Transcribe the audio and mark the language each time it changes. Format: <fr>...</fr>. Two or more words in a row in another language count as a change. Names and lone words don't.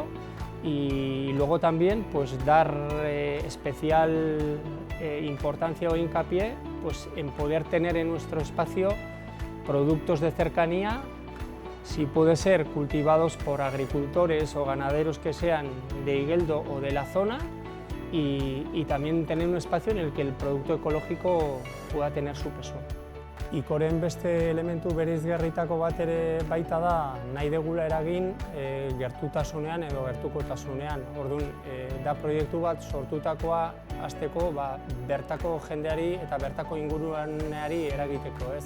<es>Y luego también pues dar especial importancia o hincapié pues en poder tener en nuestro espacio productos de cercanía, si puede ser cultivados por agricultores o ganaderos que sean de Igeldo o de la zona, y también tener un espacio en el que el producto ecológico pueda tener su peso.</es> <eu>ICOren beste elementu bereizgarritako bat ere baita da, nahi degula eragin gertutasunean edo gertukotasunean. Orduan, da proiektu bat sortutakoa hasteko bertako jendeari eta bertako inguruaneari eragiteko, ez?</eu>